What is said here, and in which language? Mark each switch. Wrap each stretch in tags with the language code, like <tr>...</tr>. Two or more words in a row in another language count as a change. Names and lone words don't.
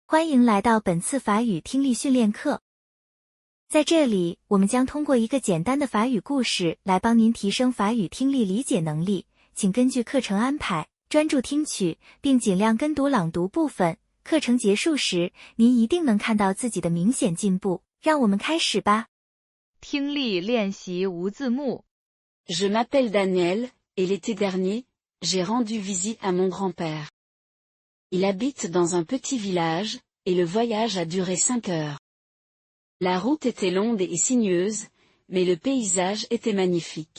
<zh>欢迎来到本次法语听力训练课。在这里，我们将通过一个简单的法语故事来帮您提升法语听力理解能力，请根据课程安排，专注听取，并尽量跟读朗读部分。课程结束时，您一定能看到自己的明显进步。让我们开始吧。听力练习无字幕。</zh> <fr>Je m'appelle Daniel, et l'été dernier, j'ai rendu visite à mon grand-père. Il habite dans un petit village, et le voyage a duré 5 heures. La route était longue et sinueuse, mais le paysage était magnifique.</fr>